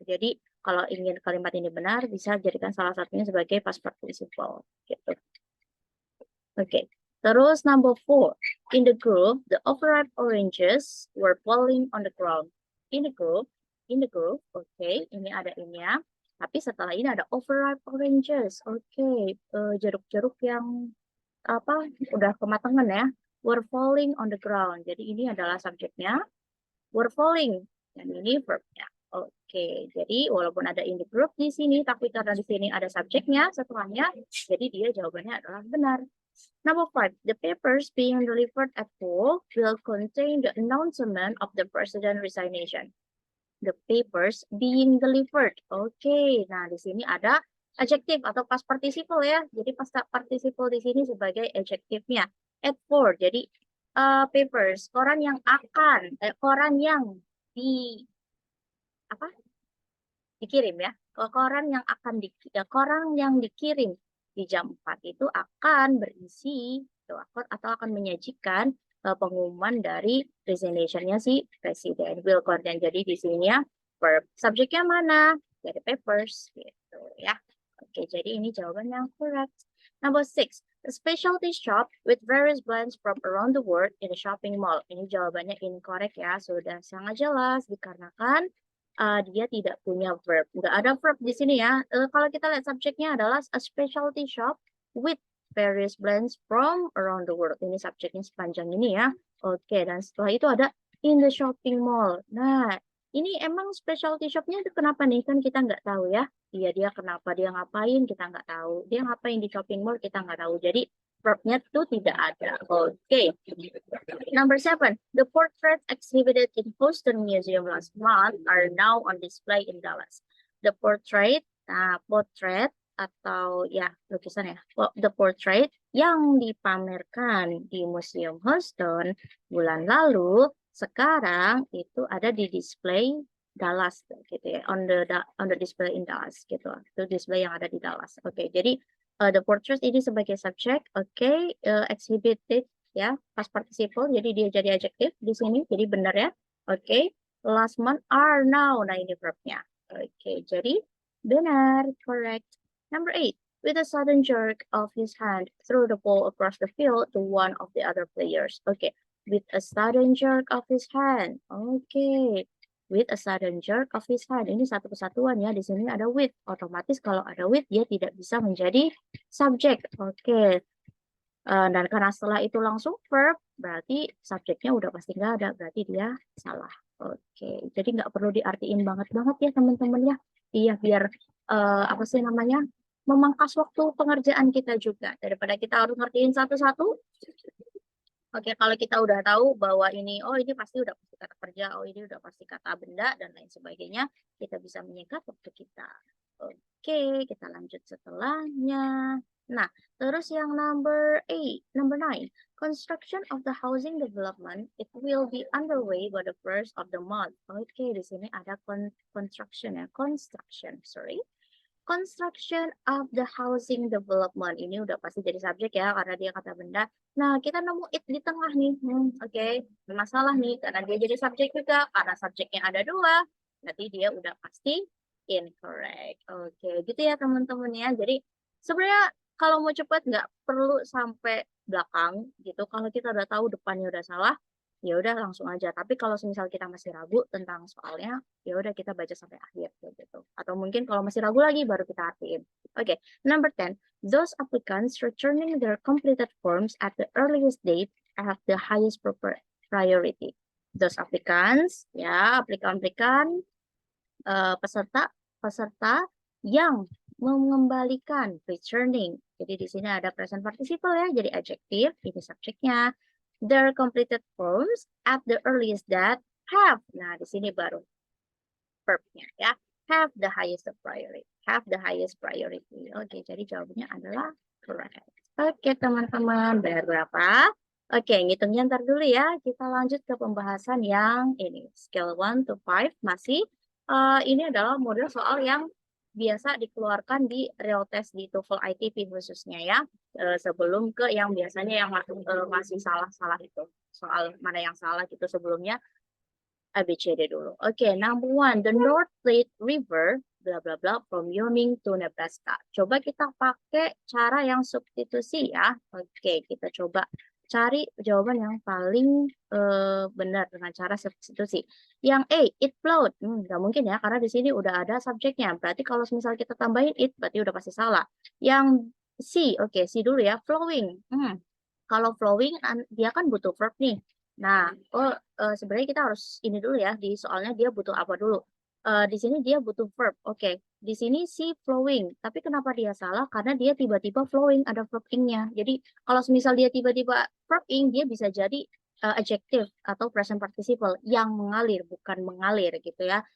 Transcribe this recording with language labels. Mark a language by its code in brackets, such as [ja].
[id] Jadi kalau ingin kalimat ini benar bisa jadikan salah satunya sebagai past participle gitu. Oke. Terus [en] number 4. In the group, the overripe oranges were falling on the ground. In the group, [id] oke, ini ada ini ya. Tapi setelah ini ada [en] overripe oranges. [id] Oke, jeruk-jeruk yang apa udah kematangan ya, [en] were falling on the ground. [id] Jadi ini adalah subjeknya, [en] were falling, [id] dan ini verbnya. Oke, jadi walaupun ada [en] in the group [id] di sini, tapi karena di sini ada subjeknya setelahnya, jadi dia jawabannya adalah benar. [en] Number 5, the papers being delivered at school will contain the announcement of the president resignation. The papers being delivered. [id] Oke, nah di sini ada adjective atau past participle ya. Jadi past participle di sini sebagai adjective-nya. At 4, jadi papers, koran yang akan, koran yang apa? Dikirim ya. Koran yang akan koran yang dikirim di jam 4 itu akan berisi atau akan menyajikan pengumuman dari resignation-nya si presiden [en] will contain. [id] Jadi di sini ya verb. Subjeknya mana? Dari papers gitu ya. Oke, jadi ini jawaban yang correct. [en] Number 6. A specialty shop with various brands from around the world in a shopping mall. [id] Ini jawabannya incorrect ya. Sudah sangat jelas dikarenakan dia tidak punya verb. Nggak ada verb di sini ya. Kalau kita lihat subjeknya adalah [en] a specialty shop with various blends from around the world. [id] Ini subjeknya sepanjang ini ya. Oke, dan setelah itu ada [en] in the shopping mall. [id] Nah, ini emang specialty shopnya itu kenapa nih? Kan kita nggak tahu ya. Iya, dia kenapa, dia ngapain, kita nggak tahu. Dia ngapain di shopping mall, kita nggak tahu. Jadi, verbnya itu tidak ada. Oke. [en] Number 7, the portraits exhibited in Houston Museum last month are now on display in Dallas. The portrait, [id] potret atau ya lukisan ya, [en] the portrait [id] yang dipamerkan di Museum Houston bulan lalu, sekarang itu ada di display Dallas gitu ya, [en] on the display in Dallas [id] gitu. Itu display yang ada di Dallas. Oke, jadi [en] the portrait [id] ini sebagai subjek, oke, exhibited ya, past participle, jadi dia jadi adjective di sini, jadi benar ya. Oke, [en] last month are now, [id] nah ini verbnya. Oke, jadi benar, correct. [en] Number 8, with a sudden jerk of his hand, threw the ball across the field to one of the other players. Oke, with a sudden jerk of his hand. Oke, with a sudden jerk of his hand. [id] Ini satu kesatuan ya, di sini ada with. Otomatis kalau ada with, dia tidak bisa menjadi subjek. Oke. Dan karena setelah itu langsung verb, berarti subjeknya udah pasti nggak ada, berarti dia salah. Oke, jadi nggak perlu diartiin banget ya teman-teman ya. Iya, biar apa sih namanya, memangkas waktu pengerjaan kita juga daripada kita harus ngertiin satu-satu. Oke, kalau kita udah tahu bahwa ini, oh ini pasti udah pasti kata kerja, oh ini udah pasti kata benda dan lain sebagainya, kita bisa menyingkat waktu kita. Oke, kita lanjut setelahnya. [en] Nah, terus yang number 9, construction of the housing development, it will be underway by the first of the month. [id] Oke, di sini ada construction ya, sorry. [en] Construction of the housing development. [id] Ini udah pasti jadi subjek ya, karena dia kata benda. Nah, kita nemu it di tengah nih. Oke, masalah nih, karena dia jadi subjek juga, karena subjeknya ada 2. Berarti dia udah pasti incorrect. Oke, gitu ya teman-teman ya. Jadi sebenarnya kalau mau cepat nggak perlu sampai belakang gitu. Kalau kita udah tahu depannya udah salah, ya udah langsung aja. Tapi kalau misal kita masih ragu tentang soalnya, ya udah kita baca sampai akhir gitu. Atau mungkin kalau masih ragu lagi baru kita artiin. Oke, [en] number 10. Those applicants returning their completed forms at the earliest date have the highest priority. Those applicants, [id] ya, aplikan-aplikan peserta yang mengembalikan, returning. Jadi di sini ada present participle ya, jadi adjective, ini subjeknya. [en] Their completed forms at the earliest that have. [id] Nah, di sini baru verbnya ya. [en] Have the highest priority. Have the highest priority. [id] Oke, jadi jawabannya adalah correct. Oke, teman-teman, benar berapa? Oke, ngitungnya ntar dulu ya. Kita lanjut ke pembahasan yang ini. [en] Scale 1 to 5 [id] masih. Ini adalah model soal yang biasa dikeluarkan di [en] real test [id] di TOEFL ITP khususnya ya. Sebelum ke yang biasanya yang masih salah-salah itu. Soal mana yang salah gitu sebelumnya. ABCD dulu. [en] Oke, number 1, the North Platte River, bla bla bla, from Wyoming to Nebraska. [id] Coba kita pakai cara yang substitusi ya. Oke, kita coba cari jawaban yang paling benar dengan cara substitusi. Yang A, [en] it flowed. [id] Nggak mungkin ya, karena di sini udah ada subjeknya. Berarti kalau misal kita tambahin it, berarti udah pasti salah. Yang C, oke, C dulu ya, flowing. Kalau flowing, dia kan butuh verb nih. Nah, sebenarnya kita harus ini dulu ya, di soalnya dia butuh apa dulu. Di sini dia butuh verb. Oke, di sini si flowing. Tapi kenapa dia salah? Karena dia tiba-tiba flowing, ada verb ing-nya. Jadi kalau misal dia tiba-tiba verb ing, dia bisa jadi adjective atau present participle yang mengalir, bukan mengalir gitu ya.